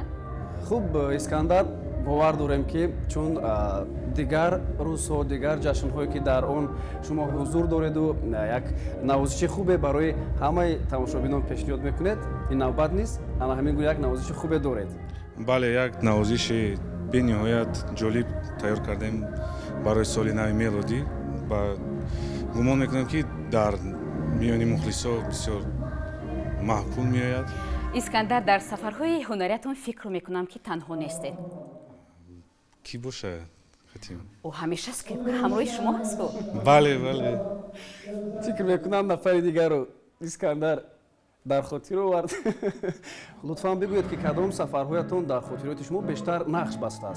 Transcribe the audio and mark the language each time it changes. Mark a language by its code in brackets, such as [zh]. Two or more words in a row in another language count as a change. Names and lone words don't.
[fa] خوب اسکندر باور داریم که چون دیگر روزها دیگر جشن‌هایی که در آن شما حضور دارید و یک نوازش خوبه برای همه تماشابینان پیشنهاد میکنید این نوبت نیست اما همین گونه یک نوازش خوبه دارید بله یک نوازش به نهایت جالب تیار کردیم برای سال نو ملودی و گمان میکنم که در میان مخلصا بسیار محبوب میآید [tg] искандар дар сафарҳои ҳунариятон фикр мекунам ки танҳо нестед. ки бошад хатим? ӯ ҳамеша ҳамроҳи шумо ҳасту? бале фикр мекунам нафари дигарро искандар дар хотир овард. лутфан бигӯед ки кадом сафарҳоятон дар хотироти шумо бештар нақш бастааст?